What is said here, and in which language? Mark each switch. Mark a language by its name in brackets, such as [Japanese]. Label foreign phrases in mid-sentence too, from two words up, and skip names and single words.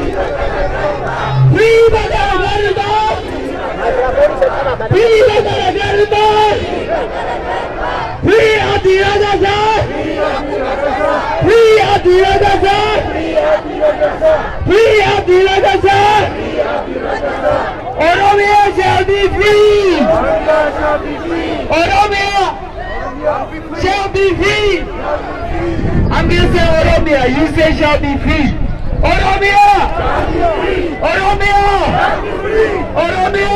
[English] Free Bala Gariban! Free Bala Gariban! Free Adira Gazar! Free Adira Gazar! Free Adira Gazar! Oromia shall be free! Oromia shall be free! I'm going to say Oromia, you say shall be free! Oromia! Oromia! Oromia!